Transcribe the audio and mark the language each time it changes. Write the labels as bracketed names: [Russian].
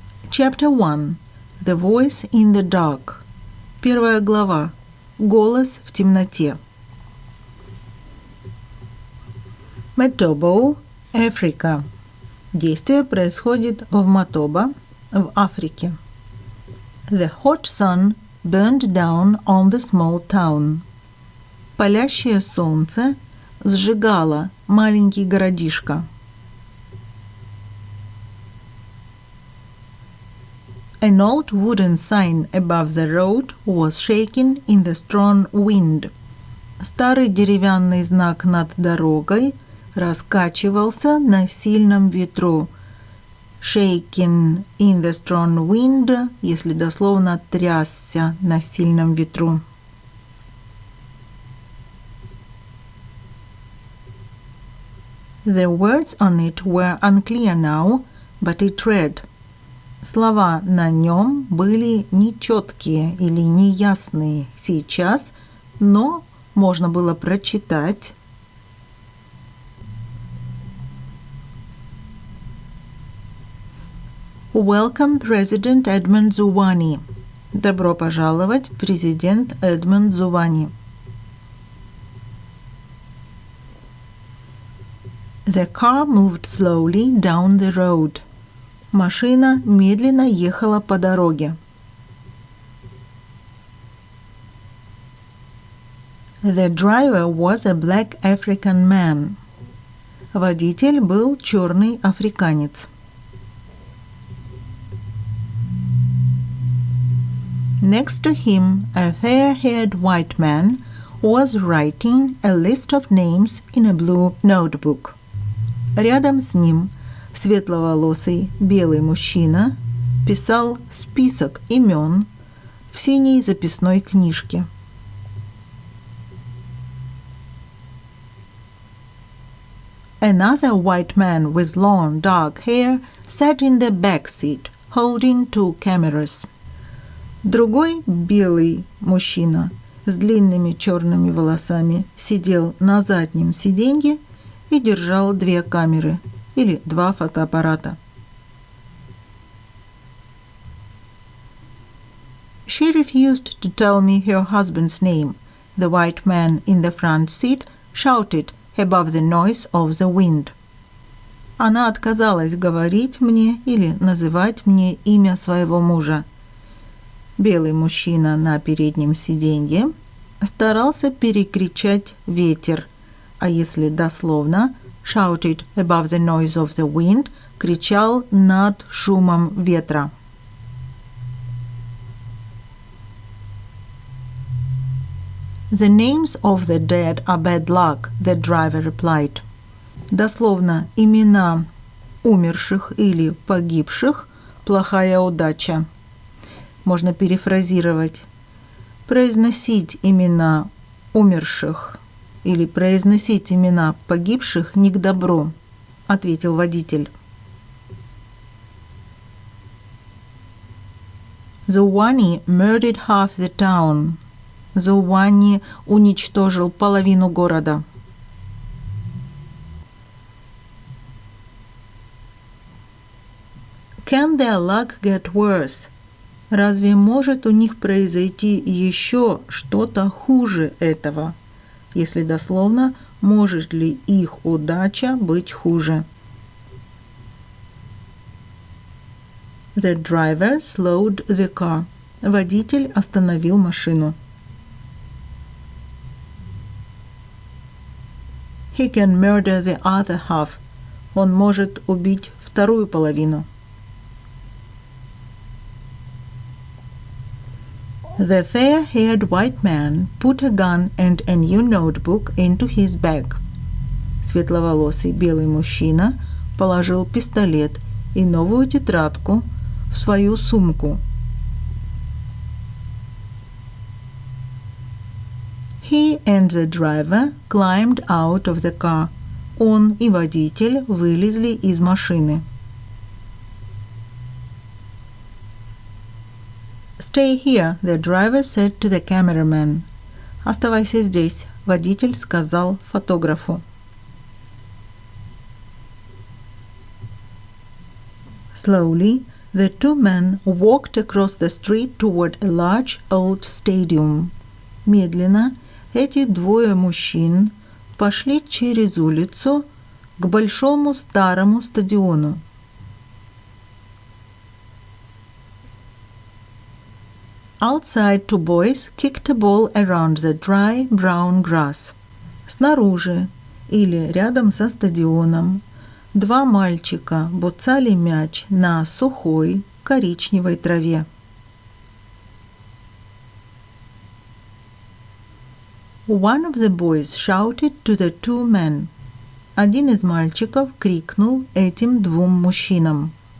[English] Chapter 1. The Voice in the Dark. [Russian] Первая глава. Голос в темноте. Matobo, Африка. Действие происходит в Матоба, в Африке. [English] The hot sun burned down on the small town. [Russian] Палящее солнце сжигало маленький городишко. [English] An old wooden sign above the road was shaken in the strong wind. [Russian] Старый деревянный знак над дорогой раскачивался на сильном ветру. [English] Shaken in the strong wind, [Russian] если дословно трясся на сильном ветру. [English] The words on it were unclear now, but it read. [Russian] Слова на нем были нечеткие или неясные сейчас, но можно было прочитать. [English] Welcome, President Edmund Zuvani. [Russian] Добро пожаловать, президент Эдмунд Зувани. [English] The car moved slowly down the road. [Russian] Машина медленно ехала по дороге. [English] The driver was a black African man. [Russian] Водитель был черный африканец. [English] Next to him, a fair-haired white man was writing a list of names in a blue notebook. [Russian] Рядом с ним светловолосый белый мужчина писал список имен в синей записной книжке. [English] Another white man with long dark hair sat in the back seat, holding two cameras. [Russian] Другой белый мужчина с длинными черными волосами сидел на заднем сиденье и держал две камеры или два фотоаппарата. [English] She refused to tell me her husband's name. The white man in the front seat shouted above the noise of the wind. [Russian] Она отказалась говорить мне или называть мне имя своего мужа. Белый мужчина на переднем сиденье старался перекричать ветер, а если дословно, [English] shouted above the noise of the wind, [Russian] кричал над шумом ветра. [English] The names of the dead are bad luck, the driver replied. [Russian] Дословно, имена умерших или погибших – плохая удача. Можно перефразировать. Произносить имена умерших или произносить имена погибших не к добру, ответил водитель. [English] Зувани murdered half the town. [Russian] Зувани уничтожил половину города. [English] Can their luck get worse? [Russian] Разве может у них произойти еще что-то хуже этого? Если дословно, может ли их удача быть хуже? [English] The driver slowed the car. [Russian] Водитель остановил машину. [English] He can murder the other half. [Russian] Он может убить вторую половину. [English] The fair-haired white man put a gun and a new notebook into his bag. [Russian] Светловолосый белый мужчина положил пистолет и новую тетрадку в свою сумку. [English] He and the driver climbed out of the car. [Russian] Он и водитель вылезли из машины. [English] Stay here, the driver said to the cameraman. [Russian] Оставайся здесь, водитель сказал фотографу. [English] Slowly, the two men walked across the street toward a large old stadium. [Russian] Медленно эти двое мужчин пошли через улицу к большому старому стадиону. [English] Outside, two boys kicked a ball around the dry brown grass. [Russian] Снаружи или рядом со стадионом два мальчика буцали мяч на сухой коричневой траве. [English] One of the boys shouted to the two men. [Russian] Один из мальчиков крикнул этим двум мужчинам.